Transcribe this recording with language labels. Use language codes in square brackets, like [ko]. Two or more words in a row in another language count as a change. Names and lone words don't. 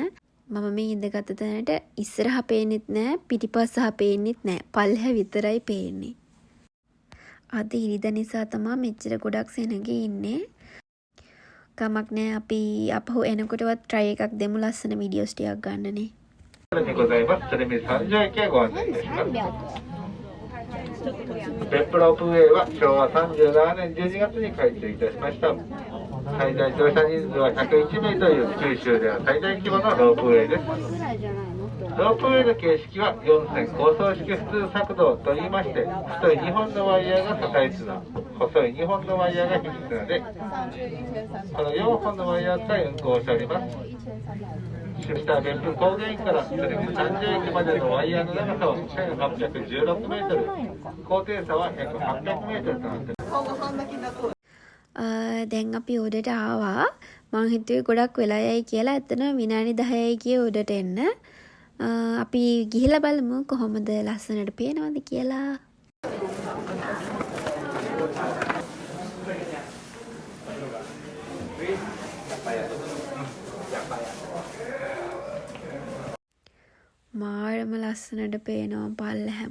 [si] මම මේ ඉඳගත්ත තැනට ඉස්සරහා පේන්නෙත් නැහැ, පිටිපස්සහ පේන්නෙත් නැහැ. පල්ලෙහා විතරයි පේන්නේ. අද ඉරිදා නිසා තමයි මෙච්චර ගොඩක් සෙනග ඉන්නේ. කමක් නැහැ, අපි අපහු එනකොටවත් try එකක් දෙමු ලස්සන වීඩියෝස් ටිකක් ගන්නනේ. [ja] にございます。鶴見三条駅へご案内いたします。別府ロープウェイは昭和37年12月に開通いたしました。最大乗車人数は101名という九州では最大規模のロープウェイです。ロープウェイの形式は4線高層式普通索道といいまして、太い2本のワイヤーが支え綱、細い2本のワイヤーが引き綱で、この4本のワイヤーを使い運行しております。出した別府高原駅から鶴見三条駅までのワイヤーの長さは1816メートル、高低差は約800メートルとなっています。 [si] දැන් අපි උඩට ආවා. මං හිතුවේ ගොඩක් වෙලා යයි කියලා. ඇත්තටම විනාඩි 10යි ගියේ උඩට එන්න. අපි ගිහිල්ලා බලමු කොහොමද ලස්සනට පේනවද කියලා. මාරම ලස්සනට පේනවා පල්ලෙහා.